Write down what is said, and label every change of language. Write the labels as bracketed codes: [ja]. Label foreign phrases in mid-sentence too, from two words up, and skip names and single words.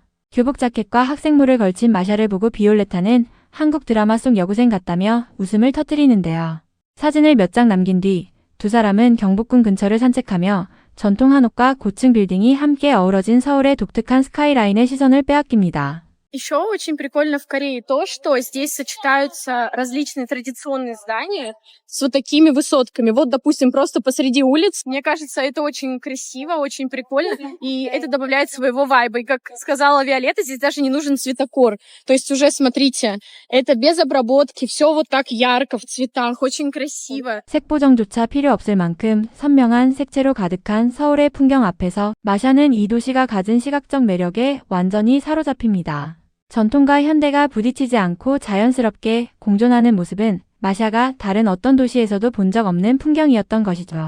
[ko] 교복 자켓과 학생모를 걸친 마샤를 보고 비올레타는 한국 드라마 속 여고생 같다며 웃음을 터뜨리는데요. 사진을 몇 장 남긴 뒤 두 사람은 경복궁 근처를 산책하며 전통 한옥과 고층 빌딩이 함께 어우러진 서울의 독특한 스카이라인의 시선을 빼앗깁니다. [ru] Еще очень прикольно в Корее то, что здесь сочетаются различные традиционные здания с вот такими высотками. Вот, допустим, просто посреди улиц. Мне кажется, это очень красиво, очень прикольно, и это добавляет своего вайба. И, как сказала Виолетта, здесь даже не нужен цветокор. То есть уже, смотрите, это без обработки, все вот так ярко в цветах, очень красиво. [ko] 색보정조차 필요 없을 만큼 선명한 색채로 가득한 서울의 풍경 앞에서 마샤는 이 도시가 가진 시각적 매력에 완전히 사로잡힙니다. 전통과 현대가 부딪히지 않고 자연스럽게 공존하는 모습은 마샤가 다른 어떤 도시에서도 본 적 없는 풍경이었던 것이죠.